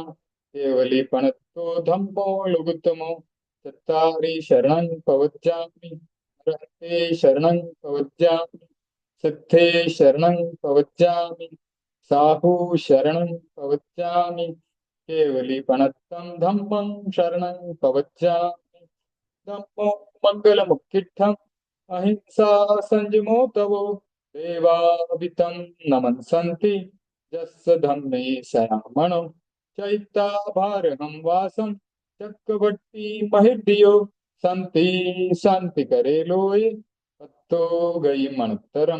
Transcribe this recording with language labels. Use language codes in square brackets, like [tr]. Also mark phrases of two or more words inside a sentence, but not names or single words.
[pra] केवली पणत्तो धम्मो लुगुत्तमो। चत्तारि शरणं पवज्जामि अर्हन्ते शरणं पवज्जामि। सिद्धे शरणं पवज्जामि। साहू शरणं पवज्जामि। केवली पणत्तं धम्मं शरणं पवज्जामि। धम्मो मङ्गलमुक्तिस्थम् अहिंसा संयमो तवो देवावितं नमन्सन्ति यस्य धम्मे शयामणो चैत्याभारहं वासं चक्रवर्ती महिर्दियो सन्ति शान्ति करे लोये तत्तो गई मणुत्तरम्।